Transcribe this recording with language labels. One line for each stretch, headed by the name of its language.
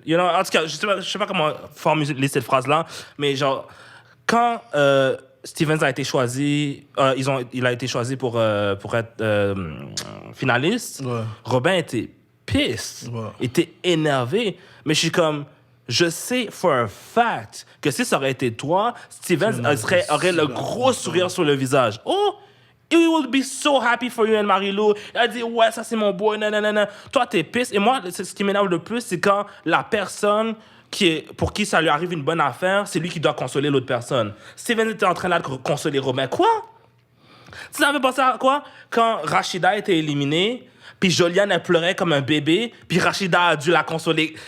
English: You know,
French: en tout cas, je sais pas comment formuler cette phrase-là, mais genre, quand Stevens a été choisi, il a été choisi pour être finaliste, Ouais. Robin était pissed, Ouais. était énervé, mais je suis comme... Je sais
English: for a fact
French: que si ça aurait été toi, Stevens aurait le gros sourire sur le visage. Oh!
English: He will be so happy for you and Marie-Lou.
French: Elle a dit, ouais, ça c'est mon boy, nanana. Toi, t'es pisse. Et moi, ce qui m'énerve le plus, c'est quand la personne pour qui ça lui arrive une bonne affaire, c'est lui qui doit consoler l'autre personne. Steven était en train là de consoler Robin. Quoi? Tu savais pensé à quoi? Quand Rachida était éliminée, puis Joliane, elle pleurait comme un bébé, puis Rachida a dû la consoler.